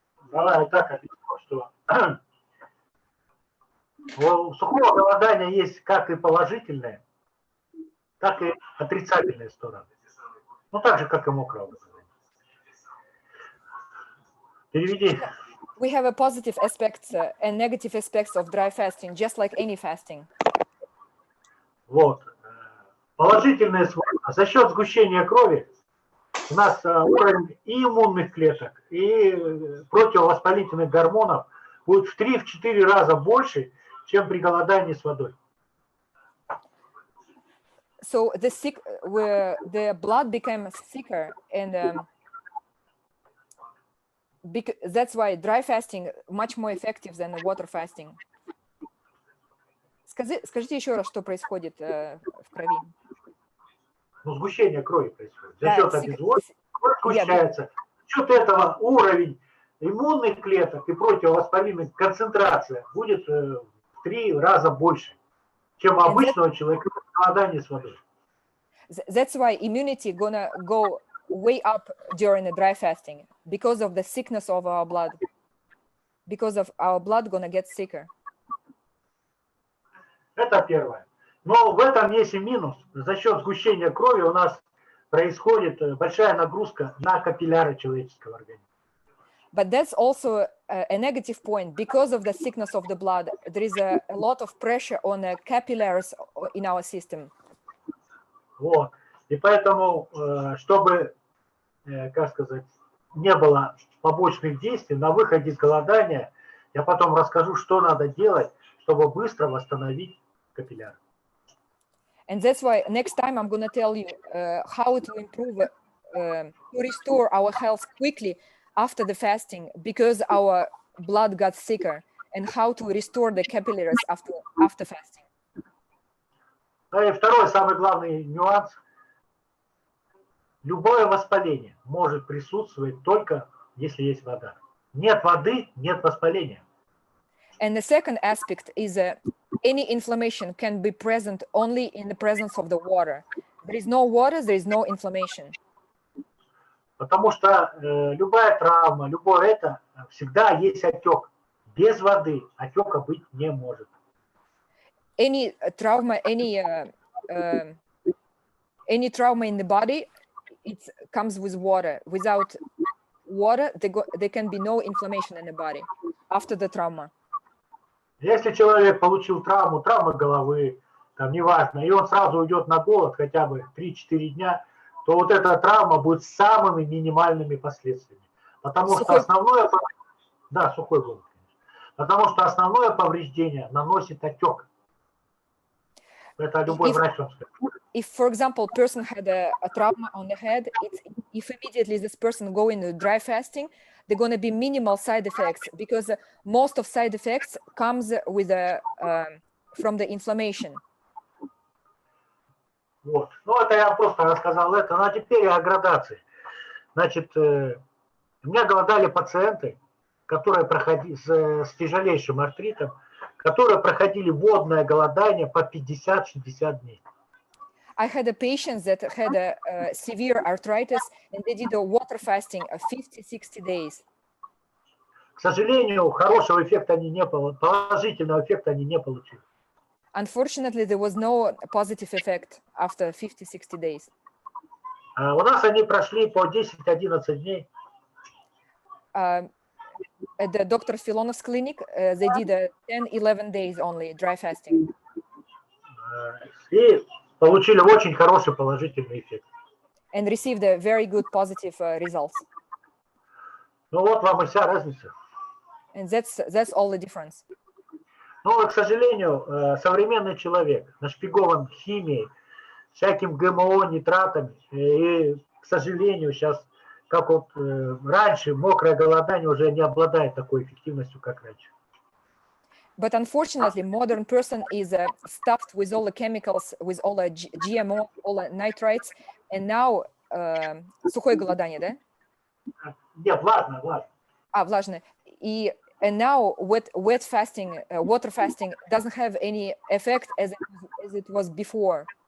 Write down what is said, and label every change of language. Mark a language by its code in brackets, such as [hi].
[ru] Давай так объясню, что у сухого голодания есть как и положительные, так и отрицательные стороны. Ну, так же, как и мокрого голодания. Переведи. [en] We have a positive aspects and negative aspects of dry fasting, just like any fasting. [ru] Вот. Положительные свойства. За счет сгущения крови у нас уровень и иммунных клеток, и противовоспалительных гормонов будет в 3-4 раза больше, чем при голодании с водой. [en] So the blood becomes thicker, and that's why dry fasting much more effective than water fasting. [ru] Скажите еще раз, что происходит в крови. Ну, сгущение крови происходит. За счет обезвоживания кровь сгущается. За счет этого уровень иммунных клеток и противовоспалительных концентрация будет в 3 раза больше, чем у обычного человека при голодании с водой. [en] That's why immunity gonna go way up during the dry fasting because of the sickness of our blood, because of our blood gonna get sicker. [ru] Это первое. Но в этом есть и минус. За счет сгущения крови у нас происходит большая нагрузка на капилляры человеческого организма. [en] But that's also a negative point. Because of the thickness of the blood, there is a lot of pressure on the capillaries in our system. [ru] Вот. И поэтому, чтобы, как сказать, не было побочных действий, на выходе из голодания я потом расскажу, что надо делать, чтобы быстро восстановить капилляры. [en] And that's why next time I'm going to tell you how to improve, to restore our health quickly after the fasting, because our blood got thicker, and how to restore the capillaries after fasting. [ru] И второй, самый главный нюанс. Любое воспаление может присутствовать только если есть вода. Нет воды, нет воспаления. [en] And the second aspect is any inflammation can be present only in the presence of the water. There is no water, there is no inflammation. [ru] Потому что любая травма, любое это, всегда есть отек. Без воды отека быть не может. [en] Any trauma, any trauma in the body, it comes with water. Without water, there can be no inflammation in the body after the trauma. [ru] Если человек получил травму головы, там неважно, и он сразу уйдет на голод хотя бы 3-4 дня, то вот эта травма будет с самыми минимальными последствиями. Потому что основное, да, сухой голод, конечно. Потому что основное повреждение наносит отек. Это любой врач вам скажет. [en] If, for example, person had a trauma on the head, if immediately this person go into dry fasting, they're going to be minimal side effects, because most of side effects comes with from the inflammation. [ru] Вот. Ну, это я просто рассказал это. Ну, а теперь о градации. Значит, У меня голодали пациенты, которые проходили с тяжелейшим артритом, которые проходили водное голодание по 50-60 дней. [en] I had a patient that had a severe arthritis and they did a water fasting of 50-60 days. [ru] К сожалению, хорошего эффекта они не получили, положительного эффекта они не получили. [en] Unfortunately, there was no positive effect after 50-60 days. [ru] У нас они прошли по 10-11 дней. [en] At the Dr. Filonov's clinic, they did 10-11 days only dry fasting. [ru] И получили очень хороший положительный эффект. [en] And received a very good positive results. [ru] Ну вот вам и вся разница. [en] And that's all the difference. [ru] Но, к сожалению, современный человек нашпигован химией, всяким ГМО, нитратами. И, к сожалению, сейчас, как вот раньше, мокрое голодание уже не обладает такой эффективностью, как раньше. [en] But unfortunately, modern person is stuffed with all the chemicals, with all the GMO, all the nitrates, and now [ru] сухое голодание, да? Нет, влажное, влажное. Влажное. [en] And now wet fasting, water fasting doesn't have any effect as it was before.